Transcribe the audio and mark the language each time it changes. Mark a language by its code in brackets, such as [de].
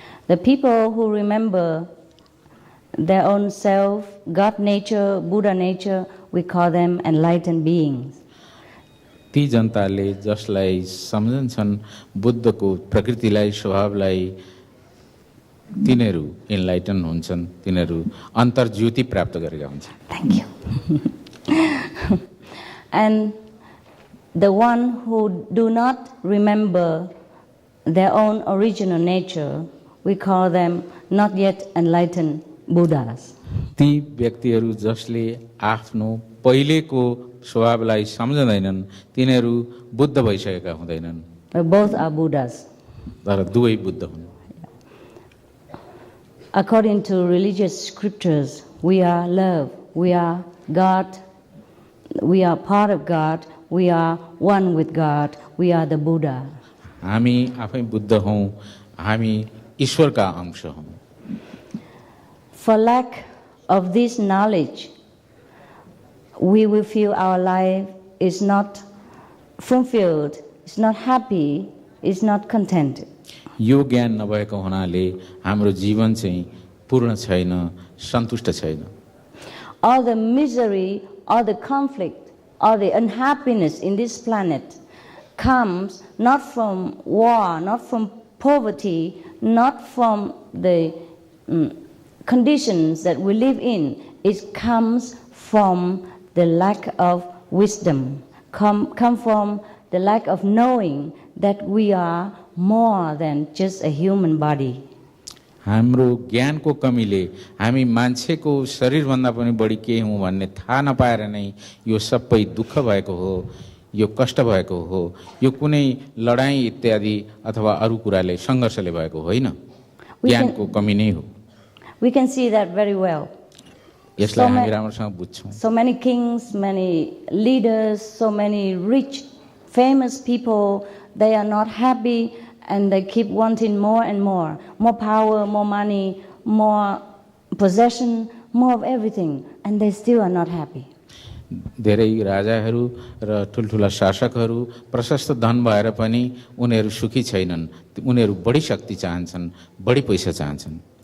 [en] The people who remember their own self, God nature, Buddha nature, we call them enlightened beings. [ne] ती जनताले जसलाई सम्झन्छन् बुद्धको प्रकृतिलाई, स्वभावलाई, तिनीहरू इन्लाइटन हुन्छन्, तिनीहरू अन्तर्ज्योति प्राप्त गरेका हुन्छन्। [en] Thank you. And the one who do not remember their own original nature, we call them not yet enlightened Buddhas. [ne] ती व्यक्तिहरू जसले आफ्नो पहिलेको स्वभावलाई सम्झँदैनन्, तिनीहरू बुद्ध भइसकेका हुँदैनन्। [en] Both are Buddhas. [ne] तर दुवै बुद्ध हुन्। [en] According to religious scriptures, we are love, we are God, we are part of God, we are one with God, we are the Buddha. [ne] हामी आफै बुद्ध हौँ, हामी ईश्वरका अंश हौँ। [en] For lack of this knowledge, we will feel our life is not fulfilled, is not happy, is not contented. [ne] यो ज्ञान नभएको हुनाले हाम्रो जीवन चाहिँ पूर्ण छैन, सन्तुष्ट छैन। [en] All the misery, all the conflict, all the unhappiness in this planet comes not from war, not from poverty, not from the conditions that we live in. It comes from the lack of wisdom, come from the lack of knowing that we are more than just a human body. [ne] हाम्रो ज्ञानको कमीले हामी मान्छेको शरीरभन्दा पनि बढी के हौँ भन्ने थाहा नपाएर नै यो सबै दुःख भएको हो, यो कष्ट भएको हो, यो कुनै लडाई इत्यादि अथवा अरू कुराले सङ्घर्षले भएको होइन, ज्ञानको कमी नै हो। [en] We can see that very well. [ne] यसलाई हामी राम्रोसँग बुझ्छौँ। [en] So many kings, many leaders, so many rich, famous people, they are not happy and they keep wanting more and more power, more money, more possession, more of everything, and they still are not happy. [ne] धेरै राजाहरू र ठुल्ठुला शासकहरू प्रशस्त धन भएर पनि उनीहरू सुखी छैनन्, उनीहरू बढी शक्ति चाहन्छन्, बढी पैसा चाहन्छन्।